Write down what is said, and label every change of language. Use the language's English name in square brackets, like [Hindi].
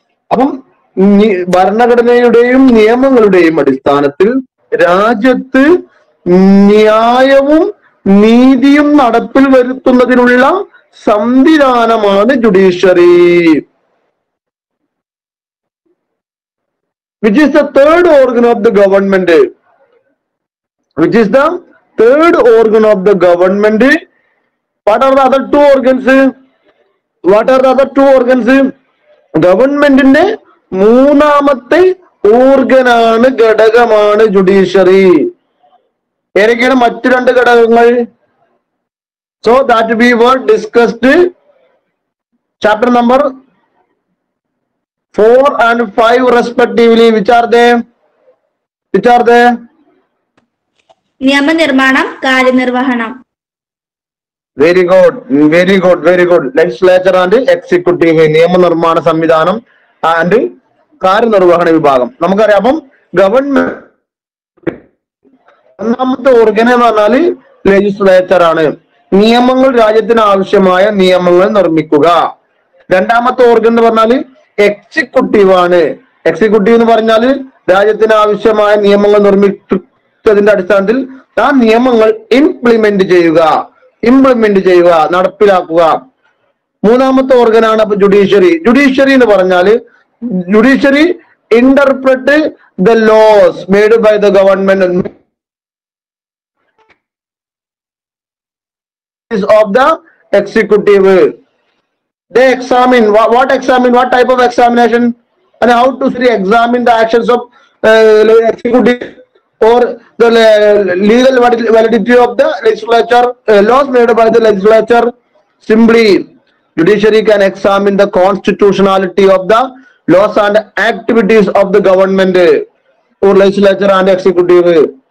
[Malayalam] അപ്പം ഭരണഘടനയുടെയും നിയമങ്ങളുടെയും അടിസ്ഥാനത്തിൽ രാജ്യത്ത് ന്യായവും നീതിയും നടപ്പിൽ വരുത്തുന്നതിനുള്ള സംവിധാനമാണ് judiciary. [English] Which is the third organ of the government? Which is the third organ of the government? What are the other two organs? What are the other two organs? [Malayalam] ഗവൺമെന്റിന്റെ മൂന്നാമത്തെ ഓർഗനാണ്, ഘടകമാണ് ജുഡീഷ്യറി. ഏതൊക്കെയാണ് മറ്റു രണ്ട് ഘടകങ്ങൾ? [English] So that we were discussed chapter number 4 and 5 respectively. Which are they? Which are they? [Malayalam] നിയമനിർമ്മാണം, കാര്യനിർവഹണം. [English] Very good, very good, very good. Legislature and executive, [Malayalam] നിയമനിർമ്മാണ സംവിധാനം ആൻഡ് കാര്യനിർവഹണ വിഭാഗം. നമുക്കറിയാം. അപ്പം ഗവൺമെന്റ് ഒന്നാമത്തെ ഓർഗൻ എന്ന് പറഞ്ഞാല് ലെജിസ്ലേച്ചർ ആണ്. നിയമങ്ങൾ, രാജ്യത്തിന് ആവശ്യമായ നിയമങ്ങൾ നിർമ്മിക്കുക. രണ്ടാമത്തെ ഓർഗൻ എന്ന് പറഞ്ഞാല് എക്സിക്യൂട്ടീവ് ആണ്. എക്സിക്യൂട്ടീവ് എന്ന് പറഞ്ഞാല് രാജ്യത്തിന് ആവശ്യമായ നിയമങ്ങൾ നിർമ്മിച്ചതിന്റെ അടിസ്ഥാനത്തിൽ ആ നിയമങ്ങൾ ഇംപ്ലിമെന്റ് ചെയ്യുക, നടപ്പിലാക്കുക. മൂന്നാമത്തെ ഓർഗനാണ് അപ്പൊ ജുഡീഷ്യറി. ജുഡീഷ്യറി എന്ന് പറഞ്ഞാല് judiciary [English] Interpret the laws made by the government of the executive. They examine what type of examination and how to examine the actions of executive or the legal validity of the legislature, laws made by the legislature. Simply judiciary can examine the constitutionality of the laws and activities of the government or legislature and executive.